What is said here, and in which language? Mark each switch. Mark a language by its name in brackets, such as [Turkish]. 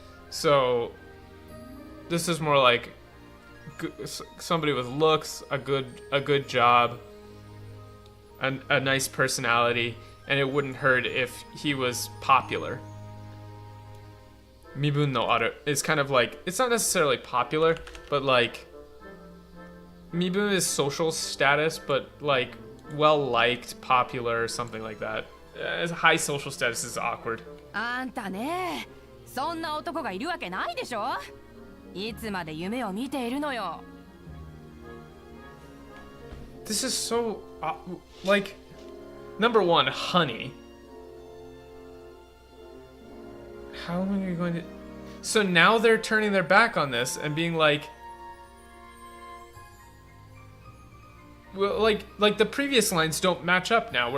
[English] So this is more like somebody with looks, a good job, a nice personality, and it wouldn't hurt if he was popular. Mibun no aru is kind of like, it's not necessarily popular, but like mibun is social status, but like well-liked, popular, or something like that. High social status is awkward. [Japanese] あんたね、そんな男がいるわけないでしょ。いつまで夢を見ているのよ。 [English] This is so like, number one, honey. How long are you going to? So now they're turning their back on this and being like, well, like the previous lines don't match up now.